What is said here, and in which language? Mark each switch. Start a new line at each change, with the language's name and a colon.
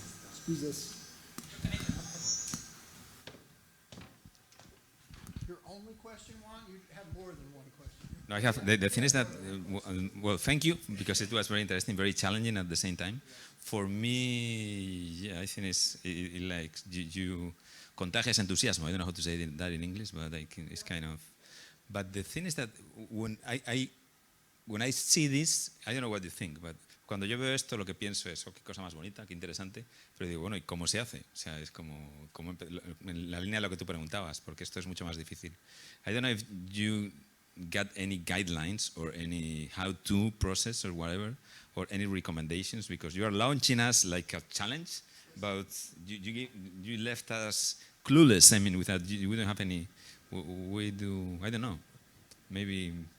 English: Excuse us. You're only question, Juan? You have more than one question. No, I have. The thing is that, well, thank you, because it was very interesting, very challenging at the same time. For me, yeah, I think it's like you contagious enthusiasm. I don't know how to say that in English, but like it's kind of. But the thing is that when I see this, I don't know what you think, but
Spanish: cuando yo veo esto, lo que pienso es, oh, qué cosa más bonita, qué interesante, pero digo, bueno, ¿y cómo se hace? O sea, es como en la línea de lo que tú preguntabas, porque esto es mucho más difícil.
English: I don't know if you got any guidelines or any how-to process or whatever, or any recommendations, because you are launching us like a challenge, but you left us clueless. I mean, we don't have any. We do. I don't know. Maybe.